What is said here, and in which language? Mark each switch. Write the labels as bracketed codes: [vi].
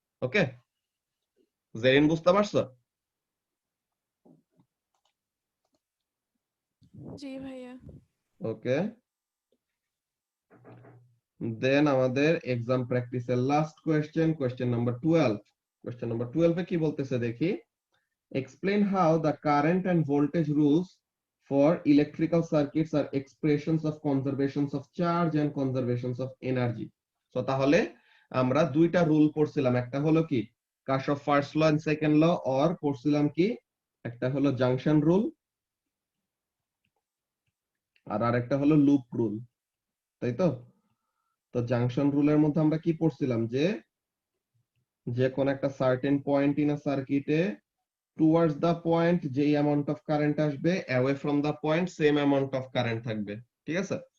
[bn] ওকে, জেরিন বুঝতে পারছো? জি ভাইয়া। ওকে, দেন আমাদের এক্সাম প্র্যাকটিসের last question number 12। Question number 12 এ কি বলতেছে দেখি, [en] explain how the current and voltage rules for electrical circuits are expressions of conservations of charge and conservations of energy। [bn] তো তাহলে আমরা দুইটা রুল পড়ছিলাম, একটা হলো কি কারশফ first law and second law, or পড়ছিলাম কি একটা হলো জাংশন রুল আর আরেকটা হলো লুপ রুল, তাই তো? তো জাংশন রুলের মধ্যে আমরা কি পড়ছিলাম, যে যে কোন একটা [en] certain point in a সার্কিটে towards the point [bn] যেই অ্যামাউন্ট অফ কারেন্ট আসবে, [en] away from the point same amount of current [bn] থাকবে। ঠিক আছে?